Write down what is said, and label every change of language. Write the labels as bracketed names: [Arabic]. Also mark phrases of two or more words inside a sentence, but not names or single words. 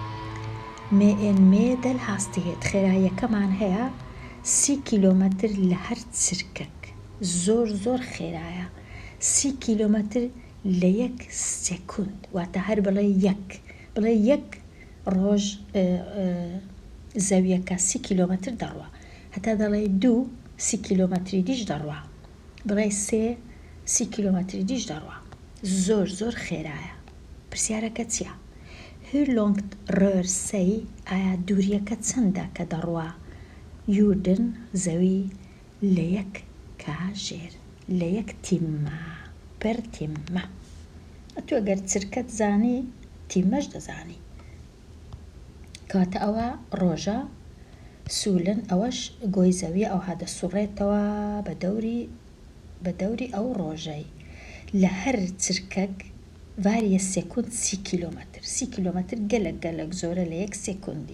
[Central Kurdish] مێدەل هاستیهێت خێراییەکەمان هەیە 30 کیلۆمەتر لە هەر چرکەک زۆر خێرایە 30 کیلۆمەتر لە 1 سێکوند واتە هەر بڵێ 1 ڕۆژ زەویەکە 30 کیلۆمەتر دەڕوە هەتا دەڵێ 2 30 کیلۆمەتری دیش دەڕوە بڵێ 3 30 کیلۆمەتری دیش دەڕوە زۆر خێرایە. پرسیارەکە چییە؟ [Swedish] Hur långt rör sig [Central Kurdish] ئایا دووریەکە چەندە کە دەڕوا یوردن زەوی لە یەک کاژێر لە یەک تیممە [Swedish] per timme. [Central Kurdish] ئەتو ئەگەر چرکەت زانی تیممەش دەزانی کاتە ئەوە ڕۆژە سولن ئەوەش گۆی زەوی ئەوها دەسوڕێتەوە بە دەوری ئەو ڕۆژەی لە هەر چرکەک [Swedish] varje sekund [Central Kurdish] 30 کیلۆمەتر 30 کیلۆمەتر گەلک زۆرە لە یەک سێکوندی.